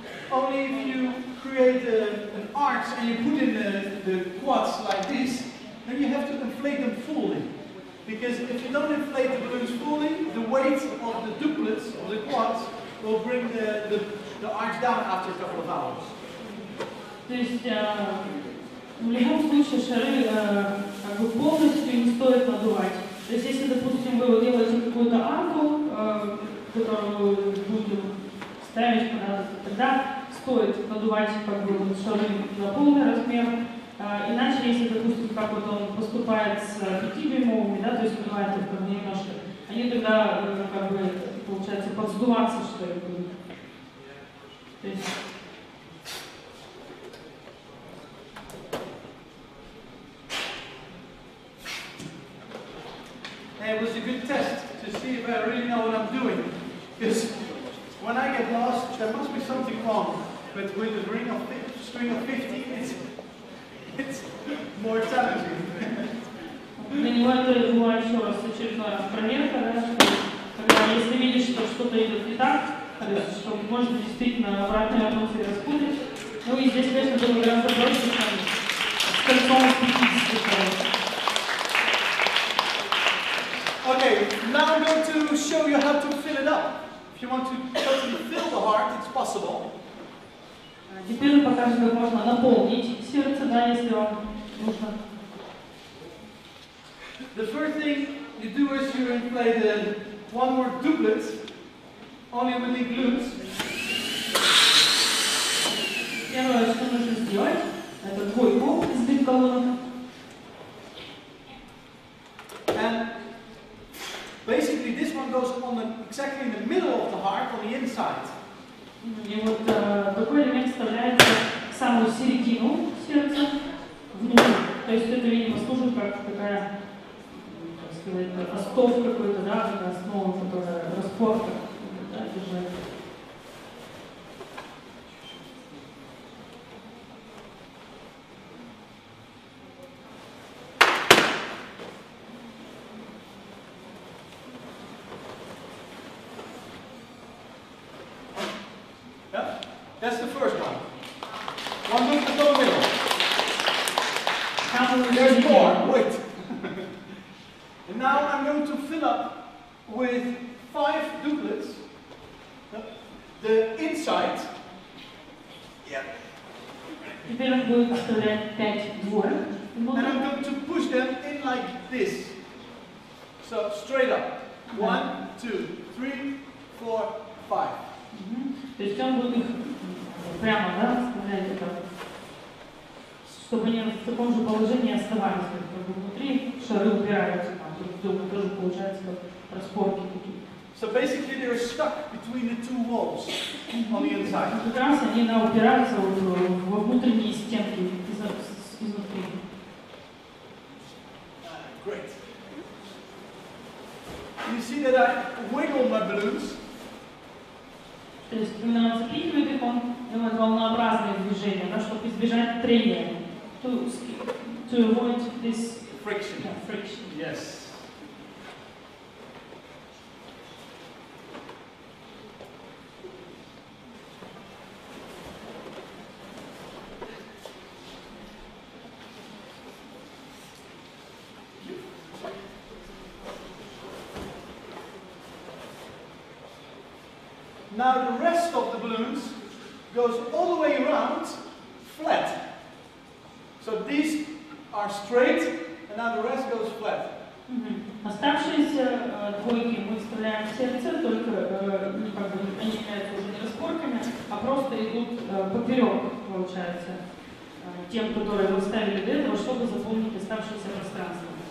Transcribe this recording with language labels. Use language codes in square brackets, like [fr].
[en] Only if you create an arch and you put in the quads like this, then you have to inflate them fully. Because if you don't inflate the balloons fully, the weight of the duplets, of the quads, will bring the arch down after a couple of hours. [ru] То есть в любом случае шары как бы полностью не стоит надувать. То есть если, допустим, вы делаете какую-то арку, которую будем ставить куда-то, тогда стоит надувать как бы вот шары на полный размер. Иначе, если, допустим, как вот он поступает с 5-дюймовыми, да, то есть надувает их как бы немножко, они тогда как бы, получается, подсдуваться, что ли, будут. То есть... [en] It was a good test to see if I really know what I'm doing. Because when I get lost, there must be something wrong. But with a string of 50, it's more challenging. [ru] Для него это была еще раз очередная проверка, да, что когда, если видишь, что что-то идет не так, то есть, что можно действительно обратно вернуться и распутать. Ну и здесь, конечно, было гораздо проще, чем с кольцом 50. [en] Okay, now I'm going to show you how to fill it up. If you want to totally fill the heart, it's possible. [ru] Теперь мы покажем, как можно наполнить сердце, да, если вам нужно. [en] The first thing you do is you inflate one more duplet, only with linked balloons. [ru] Первое, что нужно сделать, это двойку из бит-колонок. [en] And basically this one goes on exactly in the middle of the heart, on the inside. [ru] И вот такой элемент вставляется в самую середину сердца, внутрь. То есть это, видимо, служит как такая, так сказать, остов какой-то, да, такая основа, которая распорка, да, держит. [en] Yeah, that's the first one. One look to the middle. There's more. Wait. And now I'm going to fill up with 5 duplets. The inside. Yeah. [ru] Теперь он будет вставлять 5 двоек. [en] And I'm going to push them in like this. So straight up. 1, 2, 3, 4, 5. [ru] То есть он будет их прямо, да, вставлять это, чтобы они в таком же положении оставались, как бы внутри шары упираются, там, друг в друга тоже получается как распорки такие. [en] So basically they're stuck between the two walls on the inside. [ru] Как раз они упираются во внутренние стенки изнутри. [en] Great. You see that I wiggle my balloons. [ru] То есть, когда он запихивает их, он делает волнообразные движения, да, чтобы избежать трения. [en] To avoid this friction. Yeah, friction. Yes. Now the rest of the balloons goes all the way around flat. So these are straight, and now the rest goes flat. [ru] Оставшиеся двойки мы вставляем в сердце, только они являются уже не распорками, а просто идут поперек, получается, тем, которые вы ставили до этого, чтобы заполнить оставшееся пространство.